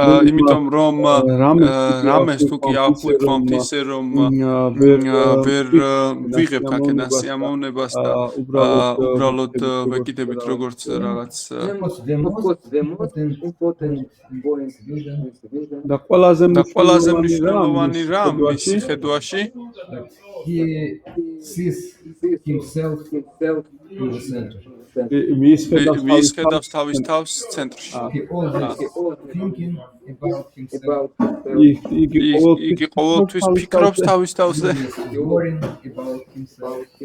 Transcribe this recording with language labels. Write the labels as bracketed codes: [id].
[ka] იმიტომ რომ რამეს თუ კი აღვიქვამთ ისე რომ ვერ ვიღებთ აქედან სიამოვნებას და უბრალოდ ვეკიდებით როგორც რაღაც [en] Of course, the most important point is vision. [ka] და ყველაზე მნიშვნელოვანი რამ მის ხედვაში [en] he sees himself in the center. [ka] მის ვის ხედავს თავის თავს ცენტრში. [en] He always thinking about himself. About [ka] იგი ყოველთვის ფიქრობს თავის თავზე. [en] Worrying about himself.